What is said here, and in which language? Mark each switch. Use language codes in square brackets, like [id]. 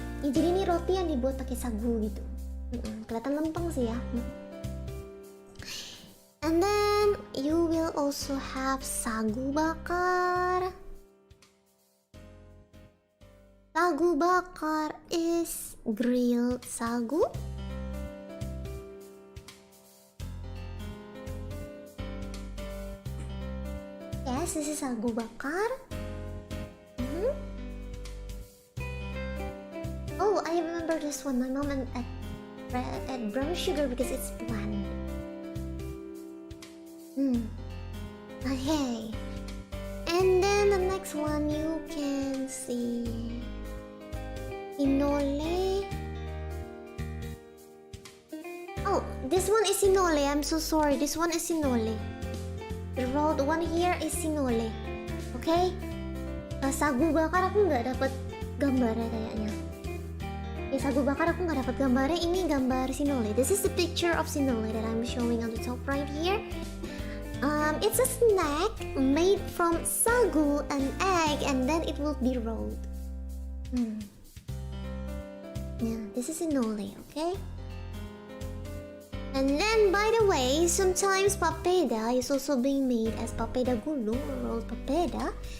[id] Jadi ini roti yang dibuat pakai sagu gitu. Kelihatan lempeng sih ya. [en] And then you will also have sagu bakar. Sagu bakar is grilled sagu. Yes, this is sagu bakar. Oh, I remember this one. My mom add brown sugar because it's bland. Okay. And then the next one you can see inole. Oh, this one is inole. I'm so sorry. This one is inole. The rolled one here is sinole. Okay? [id] Sagu bakar aku nggak dapat gambarnya kayaknya. Ya sagu bakar aku nggak dapat gambarnya. Ini gambar sinole. [en] This is the picture of sinole that I'm showing on the top right here. It's a snack made from sagu and egg, and then it will be rolled. Yeah, this is sinole. Okay? And then, by the way, sometimes papeda is also being made as papeda gulung or rolled papeda.